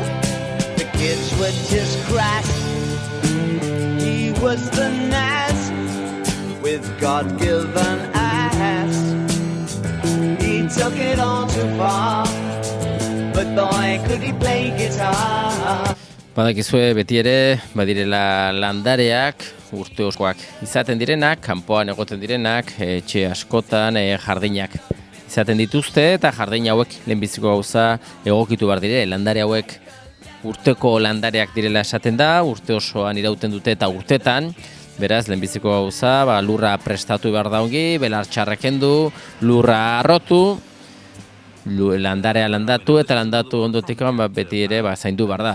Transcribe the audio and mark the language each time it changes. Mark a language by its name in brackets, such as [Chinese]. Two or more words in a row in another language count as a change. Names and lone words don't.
[English] The kids were just crass. He was the Nas with God-given ass. He took it all too far, but boy could he play guitar. [Basque] Badakizue beti ere badirela landareak urte oskoak izaten direnak, kanpoan egoten direnak, etxe askotan jardinak izaten dituzte eta jardin hauek lehenbiziko gauza egokitu behar dire. Landare hauek urteko landareak direla esaten da, urte osoan irauten dute eta urtetan, beraz lehenbiziko gauza lurra prestatu behar da ongi, belar txarrak kendu, lurra arrotu, landarea landatu eta landatu ondotik beti ere zaindu behar da.